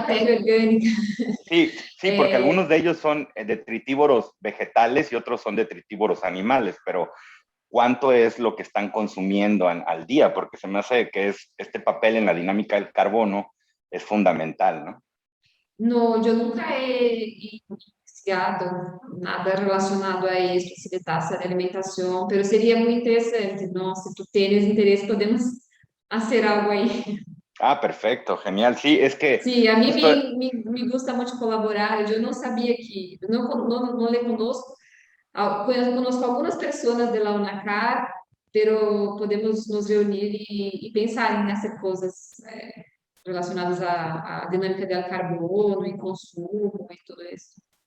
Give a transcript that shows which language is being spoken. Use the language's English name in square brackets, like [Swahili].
[Spanish] materia orgánica. Sí, porque algunos de ellos son detritívoros vegetales y otros son detritívoros animales, pero ¿cuánto es lo que están consumiendo al día? Porque se me hace que este papel en la dinámica del carbono es fundamental, ¿no? [Portuguese] No, eu nunca he investigado nada relacionado a isso, se de taxa de alimentação, mas seria muito interessante, não? Se tu tens interesse, podemos fazer algo aí. [Spanish] Ah, perfecto, genial. Sí, es que... Sí, a mí justo... me gusta mucho colaborar. Yo no sabía que, no le conozco, conozco algunas personas de la UNACAR, pero [Portuguese] podemos nos reunir [Spanish] y pensar en hacer cosas relacionadas a dinámica del carbono y consumo y todo eso.